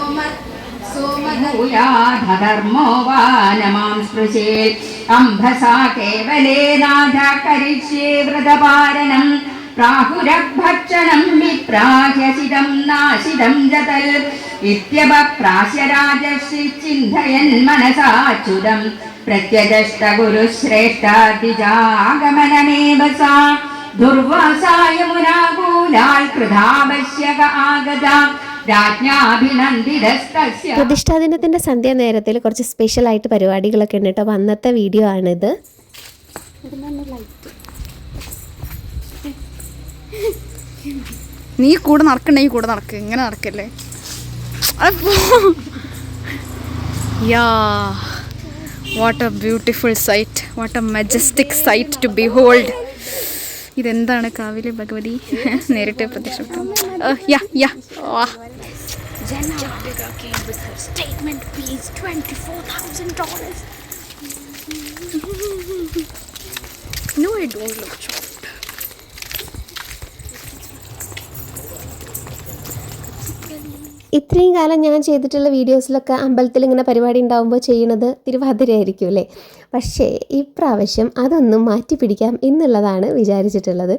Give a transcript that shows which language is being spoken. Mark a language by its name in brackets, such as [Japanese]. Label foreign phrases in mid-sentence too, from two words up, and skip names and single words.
[Sanskrit] धर्मो वा नमां स्पृशेत् अम्भसा केवलेनाथ करिष्ये व्रतपालनं प्राहुरभक्षणं विप्राह्यसिदं नाशिदं जतल् इत्यपप्राश्य राजर्षि चिन्तयन् मनसाच्युतं प्रत्यजष्ट गुरुश्रेष्ठादिजागमनमेव सा दुर्वासा यमुनाकूलाल् कृधावश्यक आगता [Malayalam] പ്രതിഷ്ഠാ ദിനത്തിൻ്റെ സന്ധ്യാനേരത്തിൽ കുറച്ച് സ്പെഷ്യലായിട്ട് പരിപാടികളൊക്കെ ഉണ്ട് കേട്ടോ. അന്നത്തെ വീഡിയോ ആണിത്. നീ കൂടെ നടക്കണ്ടെങ്കിൽ കൂടെ നടക്ക്, ഇങ്ങനെ നടക്കല്ലേ. [English] Ya, what a beautiful sight, what a majestic sight to behold. [Malayalam] ഇതെന്താണ് കാവിലെ ഭഗവതി നേരിട്ട് പ്രത്യക്ഷപ്പെട്ടു. [English] No, I don't look shocked. [Malayalam] ഇത്രയും കാലം ഞാൻ ചെയ്തിട്ടുള്ള വീഡിയോസിലൊക്കെ അമ്പലത്തിൽ ഇങ്ങനെ പരിപാടി ഉണ്ടാകുമ്പോൾ ചെയ്യുന്നത് തിരുവാതിരയായിരിക്കും അല്ലേ. പക്ഷേ ഇപ്രാവശ്യം അതൊന്നും മാറ്റി പിടിക്കാം എന്നുള്ളതാണ് വിചാരിച്ചിട്ടുള്ളത്.